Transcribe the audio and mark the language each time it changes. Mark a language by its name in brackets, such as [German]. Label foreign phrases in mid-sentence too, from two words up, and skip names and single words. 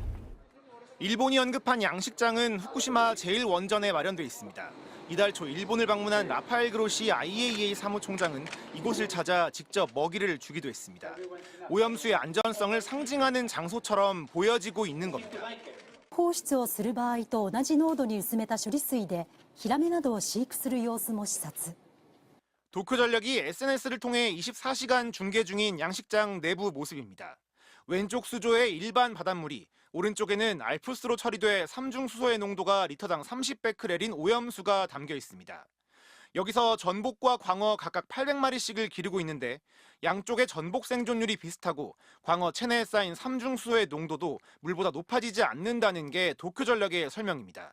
[Korean] 일본이 언급한 양식장은 후쿠시마 제1원전에 마련돼 있습니다. 이달 초 일본을 방문한 라파엘 그로시 IAEA 사무총장은 이곳을 찾아 직접 먹이를 주기도 했습니다. 오염수의 안전성을 상징하는 장소처럼 보여지고 있는 겁니다. [Japanese] 放出をする場合と同じ濃度に薄めた処理水でヒラメなどを飼育する様子も視察。 [Korean] 도쿄전력이 SNS를 통해 24시간 중계 중인 양식장 내부 모습입니다. 왼쪽 수조에 일반 바닷물이, 오른쪽에는 알프스로 처리돼 삼중수소의 농도가 리터당 30베크렐인 오염수가 담겨 있습니다. 여기서 전복과 광어 각각 800마리씩을 기르고 있는데 양쪽의 전복 생존율이 비슷하고 광어 체내에 쌓인 삼중수소의 농도도 물보다 높아지지 않는다는 게 도쿄전력의 설명입니다.